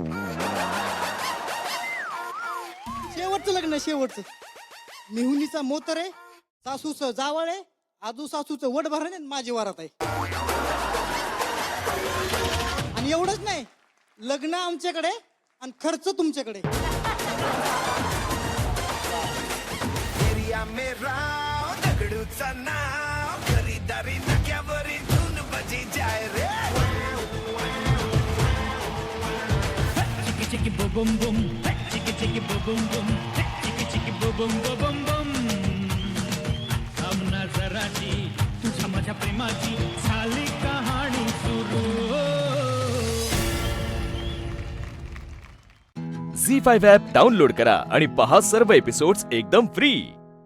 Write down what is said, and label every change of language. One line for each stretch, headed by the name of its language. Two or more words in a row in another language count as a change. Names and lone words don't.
Marathi: शेवटचं लग्न आहे, शेवटचं. मिहुनीचा मोतर आहे, सासूचं जावळ आहे, आजू सासूचं वड भरण आहे, माझी वरात आहे. आणि एवढंच नाही, लग्न आमच्याकडे आणि खर्च तुमच्याकडे. Chicky boom boom, chicky boom boom, chicky boom boom boom. आमना जराची तुझ्या माझ्या प्रेमाची झाली कहाणी सुरू. झी5
English: app download
Marathi: करा आणि पहा सर्व एपिसोड्स एकदम फ्री.